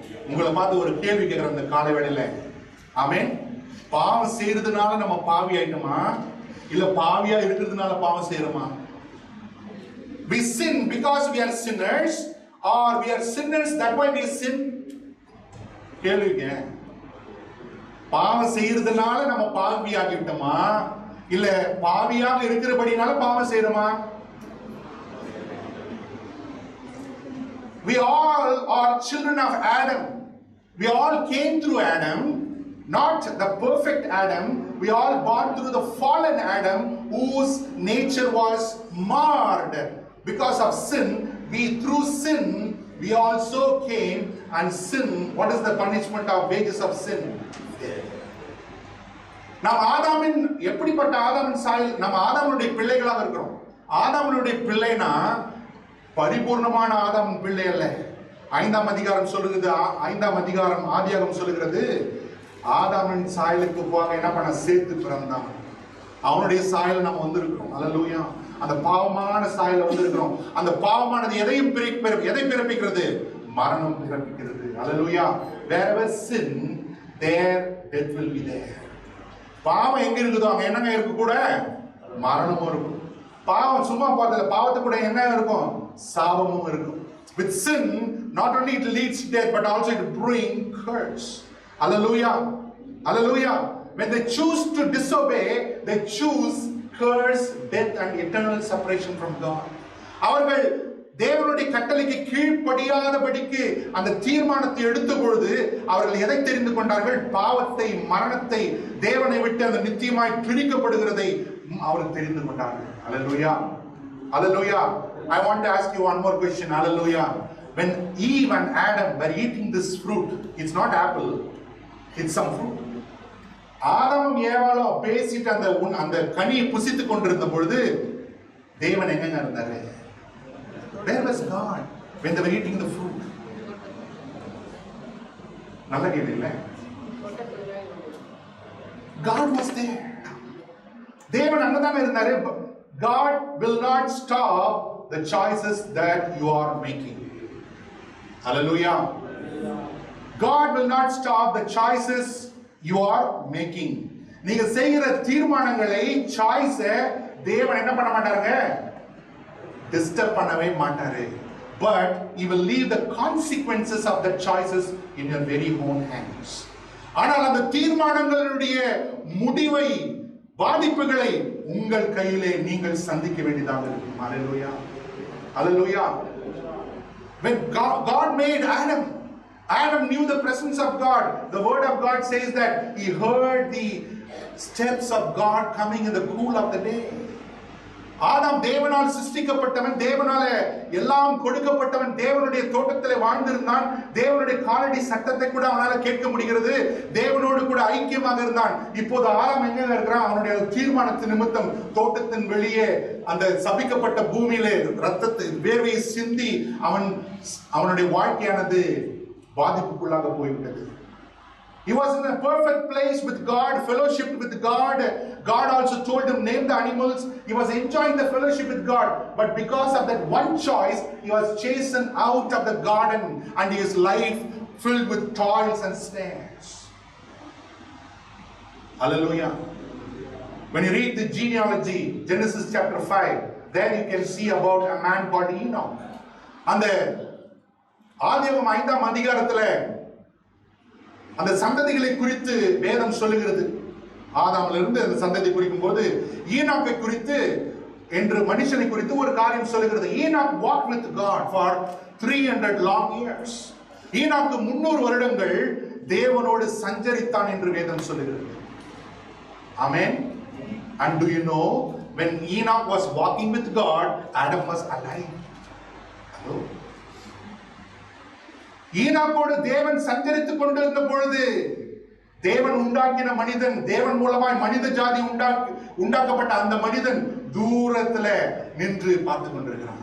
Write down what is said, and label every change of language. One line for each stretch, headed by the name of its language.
Tamil: உங்களை பார்த்து ஒரு கேள்வி கேட்கிறேன் இந்த காலை வேளையில. ஆமென். பாவம் செய்யறதுனால நம்ம பாவி ஆயிட்டோமா, இல்ல பாவியா இருக்கிறதுனால பாவம் செய்யறோமா?
English: We sin because we are sinners or we are sinners that why we sin?
Tamil: கேளுங்க. பாவம் செய்யறதுனால நம்ம பாவி ஆகிட்டோமா, இல்ல பாவியாக இருக்கிறபடினால பாவம் செய்யறோமா?
English: We all are children of Adam. We all came through Adam, not the perfect Adam. We all born through the fallen Adam, whose nature was marred because of sin. Through sin, we also came, and sin, what is the punishment of wages of sin?
Tamil: நாம் ஆதாமின் எப்படிப்பட்ட ஆதாமின் சாயல், நம்ம ஆதாமுடைய பிள்ளைகளாக இருக்கிறோம். ஆதாமுடைய பிள்ளைனா பரிபூர்ணமான ஆதாமின் பிள்ளை அல்ல. 5ஆம் அதிகாரம் சொல்லுகிறது, 5ஆம் அதிகாரம் ஆதியாகமம் சொல்லுகிறது, ஆதாமின் சாயலுக்கு போக என்ன பண்ண சேர்த்து பிறந்தான். அவனுடைய சாயல நம்ம வந்திருக்கிறோம். அல்லேலூயா. அந்த பாவமான சாயல வந்திருக்கிறோம். அந்த பாவமானது எதை பிறப்பிக்கிறது? மரணம் பிறப்பிக்கிறது. அல்லேலூயா.
English: Wherever sin, there death will be there.
Tamil: பாவம் எங்க இருக்குதோ அங்க என்னங்க இருக்கு? கூட மரணமும் இருக்கும். பாவம் சும்மா பார்த்தல, பாவத்து கூட என்ன இருக்கும்? சாபமும் இருக்கும்.
English: With sin, not only it leads to death, but also it brings curse. Hallelujah. Hallelujah. When they choose to disobey, they choose curse, death and eternal separation from God.
Tamil: அவர்கள் தேவனுடைய கட்டளைக்கு கீழ்ப்படியாதபடிக்கு அந்த தீர்மானத்தை எடுத்த பொழுது அவர்கள் எதை தெரிந்து கொண்டார்கள்? பாவத்தை, மரணத்தை, தேவனை விட்டு அந்த நித்தியமாய் பிரிக்கப்படுகிறதை அவர்கள் தெரிந்து கொண்டார்கள்.
English: Hallelujah. Hallelujah. I want to ask you one more question. Hallelujah. When Eve and Adam were eating this fruit, it's not apple, it's some fruit.
Tamil: ஆதாமும் ஏவாளும் பேசிட்டு அந்த கனியை புசித்துக் கொண்டிருந்த பொழுது தேவன் எங்க இருந்தாரு?
English: Where was God when they were eating the fruit?
Tamil: நல்ல கேள்வி இல்ல?
English: God was there.
Tamil: தேவன் அங்கதான் இருந்தாரு.
English: God will not stop the choices that you are making. Hallelujah. God will not stop the choices you are making.
Tamil: நீங்க செய்கிற தீர்மானங்களை, choice தேவன் என்ன பண்ண மாட்டாருங்க? டிஸ்டர்ப் பண்ணவே மாட்டாரு.
English: But he will leave the consequences of the choices in your very own hands.
Tamil: ஆனால் அந்த தீர்மானங்களுடைய முடிவை, பாதிப்புகளை உங்கள் கையிலே நீங்கள் சந்திக்க வேண்டியதாக இருக்கும்.
English: Hallelujah. Hallelujah. When God made Adam knew the presence of God. The word of God says that he heard the steps of God coming in the cool of the day.
Tamil: ஆதாம் தேவனால் சிருஷ்டிக்கப்பட்டவன், தேவனால எல்லாம் கொடுக்கப்பட்டவன், தேவனுடைய தோட்டத்திலே வாழ்ந்திருந்தான். தேவனுடைய காலடி சத்தத்தை கூட அவனால கேட்க முடிகிறது. தேவனோடு கூட ஐக்கியமாக இருந்தான். இப்போது ஆதாம் எங்க இருக்கிறான்? அவனுடைய தீர்மானத்தின் நிமித்தம் தோட்டத்தின் வெளியே அந்த சபிக்கப்பட்ட பூமியிலே ரத்தத்தை வேர்வையை சிந்தி அவனுடைய வாழ்க்கையானது பாதிப்புக்குள்ளாக போய்விட்டது.
English: He was in a perfect place with God, fellowship with God. God also told him, name the animals. He was enjoying the fellowship with God. But because of that one choice, he was chastened out of the garden and his life filled with toils and snares. Hallelujah. When you read the genealogy, Genesis chapter 5, Then you can see about a man called Enoch.
Tamil: அந்த ஆதியாகமம் 5ஆம் அதிகாரத்துல அந்த சந்ததிகளை குறித்து வேதம் சொல்லுகிறது. ஆதாம்ல இருந்து அந்த சந்ததி குறிக்கும் போது ஈனாக்கை குறித்து என்று மனுஷனை குறித்து ஒரு காரியம் சொல்லுகிறது.
English: Enoch walked with God for 300 long years.
Tamil: ஈனாக்கு 300 வருடங்கள் தேவனோடு சஞ்சரித்தான் என்று வேதம் சொல்லுகிறது.
English: Amen. And do you know, when Enoch was walking with God, Adam was alive. Hello.
Tamil: ஈனாக்கோடு தேவன் சஞ்சரித்துக் கொண்டிருந்த பொழுது தேவன் உண்டாக்கின மனிதன், தேவன் மூலமாய் மனித ஜாதி உண்டாக்கப்பட்ட அந்த மனிதன் தூரத்துல நின்று பார்த்து கொண்டிருக்கிறான்.